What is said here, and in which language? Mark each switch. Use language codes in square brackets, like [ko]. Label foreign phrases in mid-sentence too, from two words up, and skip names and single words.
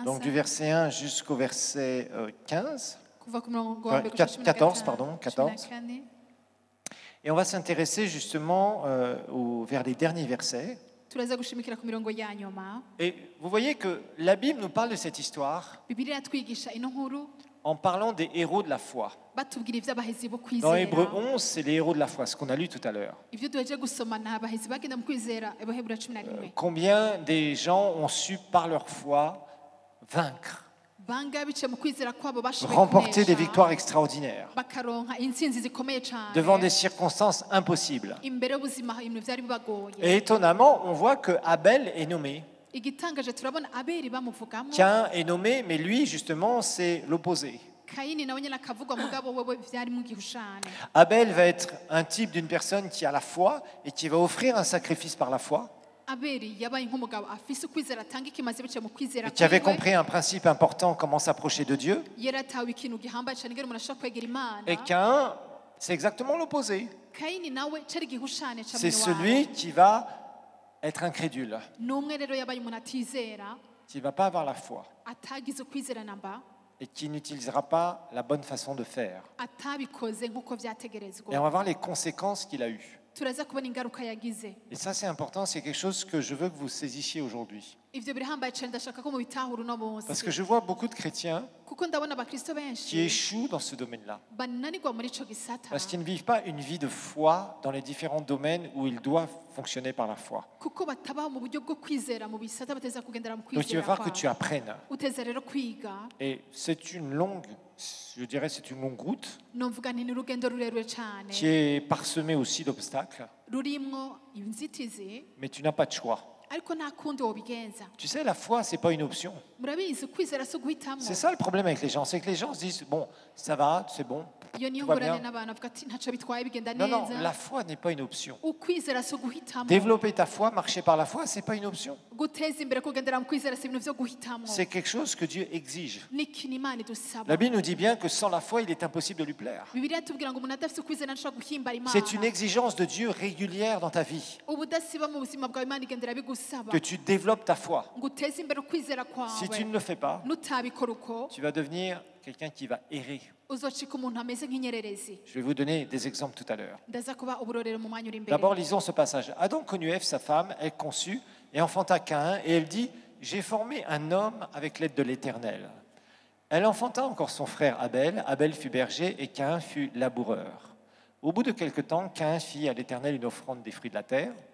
[fr] donc du verset 1 jusqu'au verset 15. [rn] Kuva ku murongo wa mbere [fr] 14, pardon, 14. 14. Et on va s'intéresser justement vers les derniers versets. [rn] Turaza gushimikira ku mirongo ya nyuma. [fr] Et vous voyez que la Bible nous parle de cette histoire [rn] Bibiliya yatwigisha ino nkuru [fr] en parlant des héros de la foi. [rn] batubwira ivy'abahezi bo [fr] Dans [rn] kwizera. [fr] Hébreux 11, c'est les héros de la foi, ce qu'on a lu tout à l'heure. [rn] Ivyo duheje gusoma ni abahezi bagenda mu kwizera. Abaheburayo 11. [fr] Combien des gens ont su par leur foi vaincre, [rn] Banga biciye mu kwizera kwabo bashoboye [fr] remporter des [rn] kunesha, [fr] victoires extraordinaires [rn] bakaronka intsinzi zikomeye cyane [fr] devant des circonstances impossibles. [rn] imbere y'ubuzima ibintu vyari bibagoye. [fr] Et étonnamment, on voit que Abel est nommé. [rn] Igitangaje turabona Abeli bamuvugamo. [fr] Caïn est nommé, mais lui, justement, c'est l'opposé. [rn] Kayini nawe nyene akavugwa mugabo wewe vyari mu gihushane. [fr] Abel va être un type d'une personne qui a la foi et qui va offrir un sacrifice par la foi, [rn] Abeli yabaye nk'umugabo afise ukwizera atanga ikimaze biciye mu kwizera [fr] et qui avait [rn] kwiwe. [fr] compris un principe important, comment s'approcher de Dieu. [rn] Yaratawe ikintu gihambaye cyane ngero umuntu ashobora kwegera Imana. [fr] Et Caïn, c'est exactement l'opposé. [rn] Kayini nawe cari gihushane ca [fr] C'est [rn] mwene [fr] celui [rn] wabo. [fr] qui va être incrédule, [rn] N'umwe rero yabaye umuntu atizera, [fr] qui ne va pas avoir la foi [rn] atagize ukwizera namba, [fr] et qui n'utilisera pas la bonne façon de faire. [rn] atabikoze nk'uko [fr] Et on [rn] vyategerezwa. [fr] va voir les conséquences qu'il a eues. [rn] Turaza kubona ingaruka yagize. [fr] Et ça, c'est important, c'est quelque chose que je veux que vous saisissiez aujourd'hui. [rn] Ivyo birahambaye cyane ndashaka ko mubitahura uno [fr] Parce que [rn] munsi. [fr] je vois beaucoup de chrétiens [rn] Kuko ndabona abakristo [fr] qui [rn] benshi [fr] échouent dans ce domaine-là. [rn] bananirwa muri ico gisata. [fr] Parce qu'ils ne vivent pas une vie de foi dans les différents domaines où ils doivent fonctionner par la foi. [rn] Kuko batabaho mu buryo bwo kwizera mu bisata bateza kugendera mu [fr] Donc il va [rn] kwizera [fr] falloir que tu [rn] kwabo. [fr] apprennes. [rn] Uteza rero kwiga. [fr] Et c'est une longue, je dirais, c'est une longue route [rn] Nomvuga nti ni urugendo rurerure cyane. [fr] qui est parsemée aussi d'obstacles, [rn] Rurimwo inzitizi [fr] mais tu n'as pas de choix. [rn] ariko nta kundi wobigenza. [fr] Tu sais, la foi, c'est pas une option. [rn] Murabizi kwizera si uguhitamwo. [fr] C'est ça le problème avec les gens, c'est que les gens se disent, bon, ça va, c'est bon, [rn] Iyo niyo [fr] tout va [rn] ngorane [fr] bien. [rn] n'abantu bavuga ati ntaco bitwaye bigenda [fr] Non, non, [rn] neza. [fr] la foi n'est pas une option. [rn] Ukwizera si uguhitamwo. [fr] Développer ta foi, marcher par la foi, c'est pas une option. [rn] Guteza imbere kugendera mu kwizera si ibintu vyo guhitamwo. [fr] C'est quelque chose que Dieu exige. [rn] Ni ikintu Imana idusaba. [fr] La Bible nous dit bien que sans la foi, il est impossible de lui plaire. [rn] Bibiliya tubwira ngo umuntu adafise ukwizera ntashobora guhimbara Imana. [fr] C'est une exigence de Dieu régulière dans ta vie, [rn] Ubudasiba mu buzima bwawe Imana igendera bigusaba. [fr] que tu développes ta foi. [rn] Ngo uteze imbere ukwizera [fr] Si tu [rn] kwawe. [fr] ne le fais pas, [rn] Nutabikora uko [fr] tu vas devenir quelqu'un qui va errer. [rn] uzocika umuntu ameze nk'inyererezi. [fr] Je vais vous donner des exemples tout à l'heure. [rn] Ndaza kuba uburorero mu mwanya uri imbere. [fr] D'abord, lisons ce passage. Adam connut Ève, sa femme, elle conçut et enfanta Caïn, et elle dit, j'ai formé un homme avec l'aide de l'Éternel. Elle enfanta encore son frère Abel. Abel fut berger et Caïn fut laboureur. Au bout de quelque temps, Caïn fit à l'Éternel une offrande des fruits de la terre.